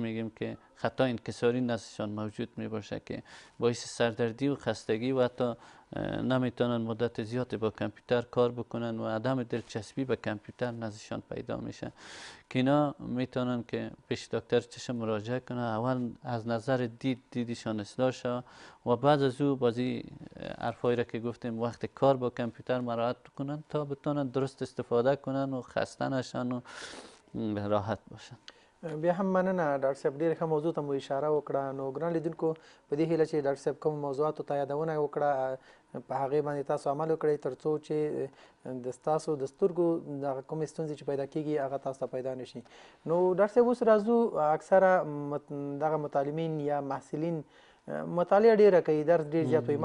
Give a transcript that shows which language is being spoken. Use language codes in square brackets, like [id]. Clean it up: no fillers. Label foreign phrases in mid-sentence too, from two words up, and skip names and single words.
[fa] میگیم که خطا انکساری نزدشان موجود میباشه که باعث سردردی و خستگی و حتی نمیتونن مدت زیادی با کامپیوتر کار بکنن و عدم دلچسبی به کامپیوتر نزدشان پیدا میشه که اینا میتونن که پیش دکتر چشم مراجعه کنن اول از نظر دیدشان اصلاح شود و بعد از او بازی حرفایی را که گفتیم وقت کار با کامپیوتر مراعات کنن تا بتونن درست استفاده کنن و خسته نشن و راحت باشن. [ps] بیا هم مننه ډاکټر صاحب، ډېره ښه موضوع ته مو اشاره وکړه. نو ګران لیدونکو په دې هیله چې ډاکټر صاحب کوم موضوعاتو ته یادونه وکړه په هغې باندې تاسو عمل وکړئ تر څو چې د ستاسو د سترګو دغه کومې ستونزې چې پیدا کېږي هغه تاسو ته پیدا نه شي. نو ډاکټر صاحب اوس راځو اکثره دغه متعلمین یا محصلین مطالعه ډیره کوي، درس ډیر زیات وي.